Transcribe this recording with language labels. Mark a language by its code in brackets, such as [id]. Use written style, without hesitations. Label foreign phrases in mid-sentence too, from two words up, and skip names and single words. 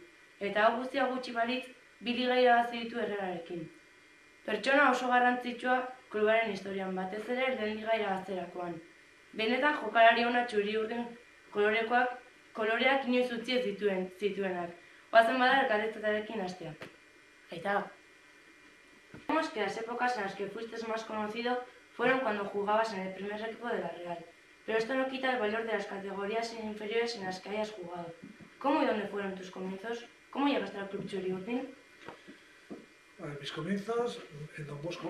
[eu] Eta hau guztia gutxi balitz, bi liga irabazi ditu Herrerarekin. Pertsona oso garrantzitsua klubaren historian, batez ere lehen liga irabazterakoan. Benetan jokalari ona txuri-urdin koloreak inoiz utzi ez zituenak. Oazen bada elkarrizketarekin hastea. Aita. [es] Sabemos que las épocas en las que fuiste más conocido fueron cuando jugabas en el primer equipo de la Real, pero esto no quita el valor de las categorías inferiores en las que hayas jugado. ¿Cómo y dónde fueron tus comienzos? ¿Cómo llegaste al club Txuri-Urdin? Mis comienzos en Don Bosco.